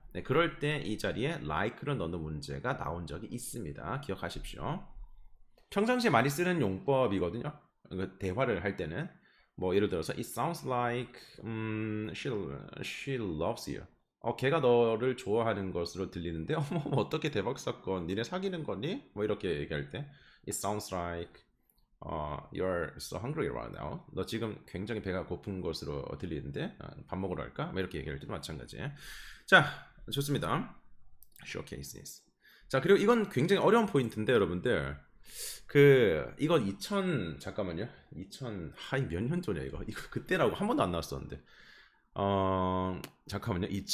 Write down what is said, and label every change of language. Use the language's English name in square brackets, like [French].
[Korean] 네, 그럴 때 이 자리에 like를 넣는 문제가 나온 적이 있습니다. 기억하십시오. 평상시에 많이 쓰는 용법이거든요. 대화를 할 때는 뭐 예를 들어서 [English] it sounds like she loves you. [Korean] 걔가 너를 좋아하는 것으로 들리는데 어머 어떻게 대박 사건 니네 사귀는 거니? 뭐 이렇게 얘기할 때 [English] it sounds like you're so hungry right now. [Korean] 너 지금 굉장히 배가 고픈 것으로 들리는데 밥 먹으러 갈까? 뭐 이렇게 얘기할 때도 마찬가지. 자, 좋습니다. showcases. 자, 그리고 이건 굉장히 어려운 포인트인데 여러분들 이거 2000 잠깐만요. 2000 몇 년 전이야 이거 그때라고 한 번도 안 나왔었는데. 잠깐만요.